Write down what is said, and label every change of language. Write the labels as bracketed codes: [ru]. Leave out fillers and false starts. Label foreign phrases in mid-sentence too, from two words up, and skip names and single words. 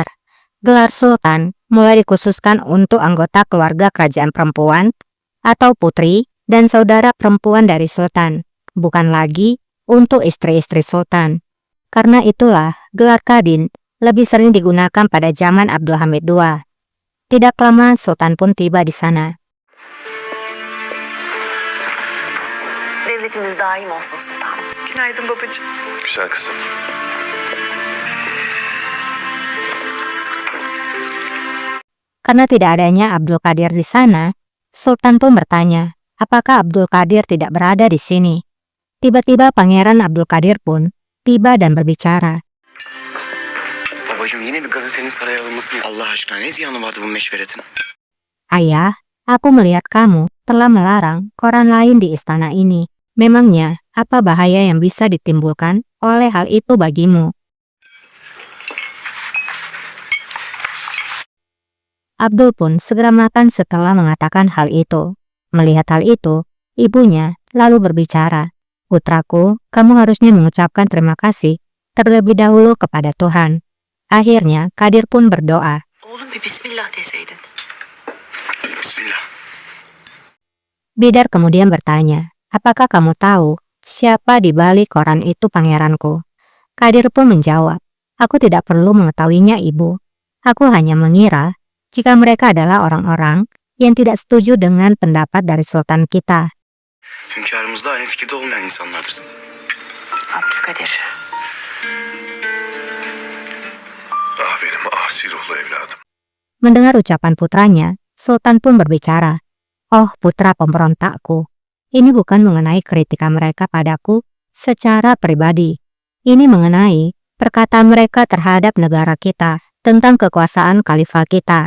[id] Gelar Sultan mulai dikhususkan untuk anggota keluarga kerajaan perempuan atau putri dan saudara perempuan dari Sultan, bukan lagi untuk istri-istri Sultan. Karena itulah gelar Kadin lebih sering digunakan pada zaman Abdulhamid II. Tidak lama Sultan pun tiba di sana. [tr] Devletiniz daim olsun sultanım. Günaydın babacığım. Güzel kızım. [id] Karena tidak adanya Abdul Qadir di sana, Sultan pun bertanya, apakah Abdul Qadir tidak berada di sini? Tiba-tiba Pangeran Abdul Qadir pun tiba dan berbicara. [tr] Babacığım yine bir gazetenin saraya alınmasını Allah aşkına ne ziyanı vardı bu meşveretin? [id] Ayah, aku melihat kamu telah melarang koran lain di istana ini. Memangnya apa bahaya yang bisa ditimbulkan oleh hal itu bagimu? Abdul pun segera makan setelah mengatakan hal itu. Melihat hal itu, ibunya lalu berbicara, "Putraku, kamu harusnya mengucapkan terima kasih terlebih dahulu kepada Tuhan." Akhirnya, Kadir pun berdoa. [tr] Oğlum bir bismillah deseydin. Bismillah. [id] Bidar kemudian bertanya, "Apakah kamu tahu siapa di balik koran itu pangeranku?" Kadir pun menjawab, "Aku tidak perlu mengetahuinya, Ibu. Aku hanya mengira jika mereka adalah orang-orang yang tidak setuju dengan pendapat dari Sultan kita." [tr] Hünkârımızda aynı fikirde olmayan insanlardır. Abdülkadir. Ah benim asi ruhlu evladım. [id] Mendengar ucapan putranya, Sultan pun berbicara, "Oh putra pemberontakku, ini bukan mengenai kritikan mereka padaku secara pribadi. Ini mengenai perkataan mereka terhadap negara kita, tentang kekuasaan khalifah kita.